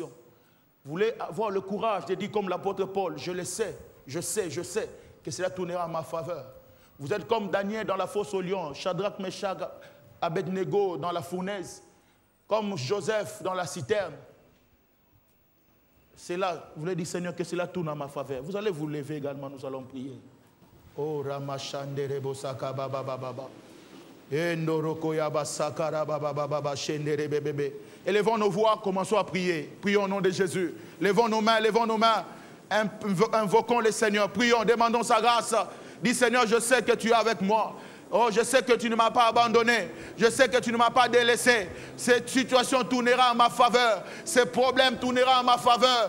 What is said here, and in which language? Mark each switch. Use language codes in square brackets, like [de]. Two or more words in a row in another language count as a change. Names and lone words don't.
[fr] Vous voulez avoir le courage de dire comme l'apôtre Paul, je le sais, je sais que cela tournera en ma faveur. Vous êtes comme Daniel dans la fosse aux lions, Shadrach, Meshach, Abednego dans la fournaise, comme Joseph dans la citerne. C'est là, vous voulez dire Seigneur que cela tourne en ma faveur. Vous allez vous lever également, nous allons prier. Oh Ramachandere Bosaka Baba Baba. Endoroko Yaba Sakara Baba Baba Shendere Bébé. Élevons nos voix, commençons à prier. Prions au nom de Jésus. Levons nos mains, invoquons le Seigneur. Prions, demandons sa grâce. Dis Seigneur, je sais que tu es avec moi. Oh, je sais que tu ne m'as pas abandonné. Je sais que tu ne m'as pas délaissé. Cette situation tournera en ma faveur. Ces problèmes tourneront en ma faveur.